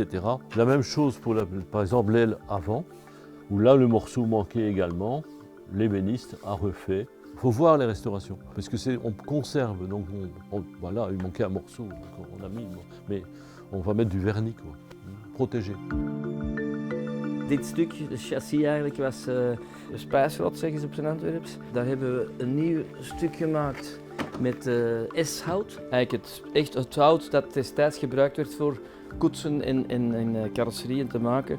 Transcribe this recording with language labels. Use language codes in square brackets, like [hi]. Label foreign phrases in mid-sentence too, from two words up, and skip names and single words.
[fr] La même chose pour, par exemple, l'aile avant, où là, le morceau manquait également. L'ébéniste a refait. Il faut voir les restaurations, parce que on conserve, donc voilà, il manquait un morceau, donc on a mis, mais on va mettre du vernis, quoi, protégé. [nl] Dit stuk, de chassis eigenlijk, was spijsrot, zeggen ze op zijn Antwerps. Daar hebben we een nieuw stuk gemaakt met S-hout. Eigenlijk het hout dat destijds gebruikt werd voor koetsen en carrosserieën te maken.